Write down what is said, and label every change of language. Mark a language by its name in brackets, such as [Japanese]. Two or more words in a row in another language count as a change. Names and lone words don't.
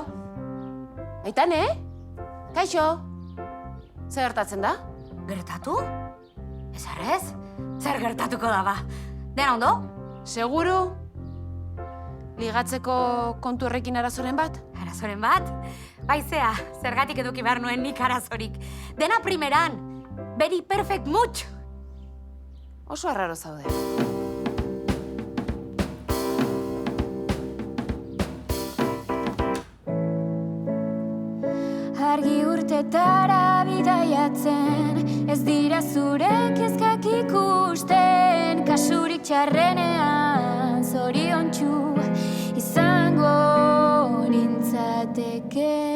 [Basque] Maitane, kaixo? Zer gertatzen da? Gertatu? Ez? Zer gertatuko da ba? Dena ondo? Seguru? Ligatzeko kontu horrekin arazoren bat? Arazoren bat? Baizea, zergatik eduki behar nuen nik arazorik. Dena primeran. [English] Very perfect much. [Basque] Oso arraro zaude. Argi urtetara bidaiatzen, ez dira zure kezkak ikusten, kasurik txarrenean zoriontsu izango nintzateke.